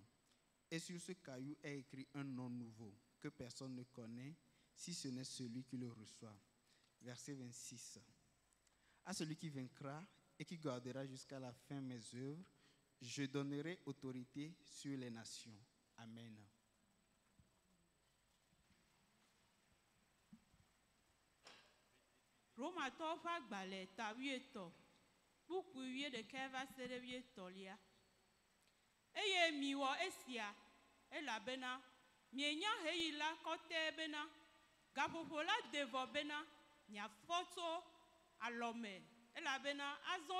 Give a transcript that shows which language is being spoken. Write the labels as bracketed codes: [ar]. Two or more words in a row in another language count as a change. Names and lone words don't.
[fr] Et sur ce caillou est écrit un nom nouveau, que personne ne connaît, si ce n'est celui qui le reçoit. Verset 26. À celui qui vaincra et qui gardera jusqu'à la fin mes œuvres, je donnerai autorité sur les nations. Amen. [ee] Romatɔwo ƒe agbalẽ ta 13, buku 11 va se ɖe 13lia. Eye miwɔ esia elabena mienya heyi la kɔtɛ bena gaƒoƒo la de vɔ bena miafɔ tso alɔme elabena azɔ